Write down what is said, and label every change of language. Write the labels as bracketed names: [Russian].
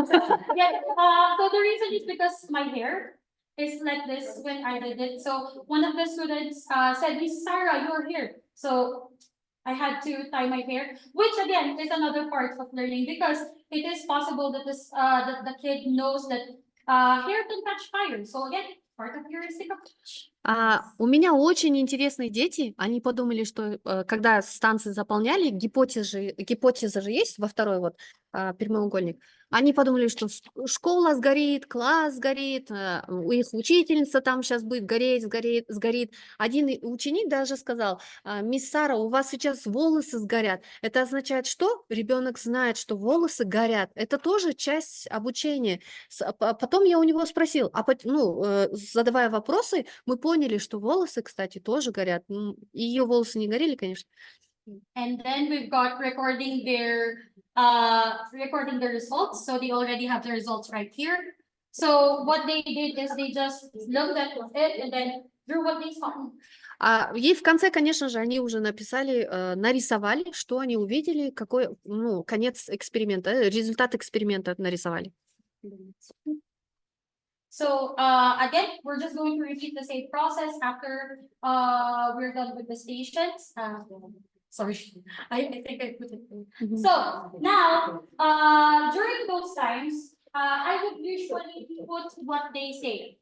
[English] So the reason is because my hair is like this when I did it. So one of the students said, "Miss Sarah, you're here." So I had to tie my hair, which again is another part of learning because it is possible that that the kid knows that hair can catch fire. So again, part of heuristic approach. [Russian] У меня очень интересные дети. Они подумали, что когда станции заполняли, гипотеза же есть во второй вот прямоугольник. Они подумали, что школа сгорит, класс сгорит, у их учительница там сейчас будет гореть, сгорит. Один ученик даже сказал: мисс Сара, у вас сейчас волосы сгорят. Это означает что? Ребенок знает, что волосы горят. Это тоже часть обучения. Потом я у него спросил, задавая вопросы, мы поняли, что волосы, кстати, тоже горят. Ее волосы не горели, конечно. [English] And then we've got recording their results. So they already have the results right here. So what they did is they just looked at it and then drew what they saw. [Russian] И в конце, конечно же, они уже написали, нарисовали, что они увидели, какой, конец эксперимента, результат эксперимента нарисовали. [English] So again, we're just going to repeat the same process after we're done with the stations. Sorry, I think I put it in. So now, during those times, I would usually put what they say.